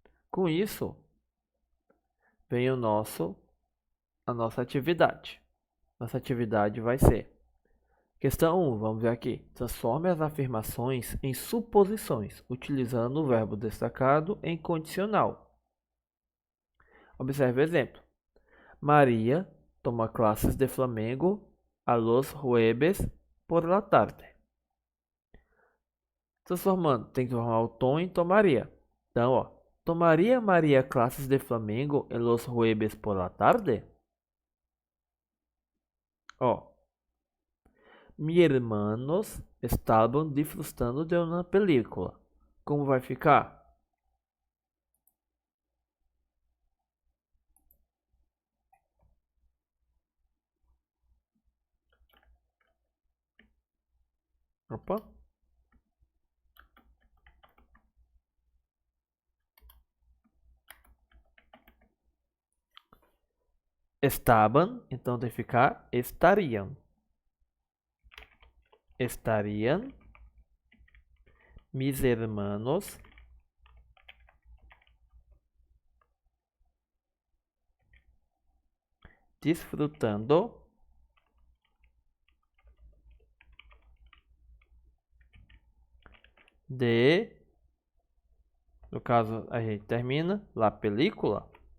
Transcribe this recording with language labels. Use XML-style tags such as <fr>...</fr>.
<pt>Com isso, vem a nossa atividade. Nossa atividade vai ser questão 1, vamos ver aqui. Transforme as afirmações em suposições, utilizando o verbo destacado em condicional. Observe o exemplo.</pt> <es>Maria toma classes de Flamengo a los jueves por la tarde.</es> <pt>Transformando, tem que transformar o tom em tomaria. Então, ó,</pt> <es>tomaria Maria classes de Flamengo en los jueves por la tarde?</es> <pt>Ó,</pt> <es>mis hermanos</es> <pt>estavam disfrutando de uma película. Como vai ficar? Opa. Estavam, então tem que ficar estariam.</pt> <es>Estariam mis hermanos disfrutando de,</es> <pt>no caso a gente termina,</pt> <es>la película.</es>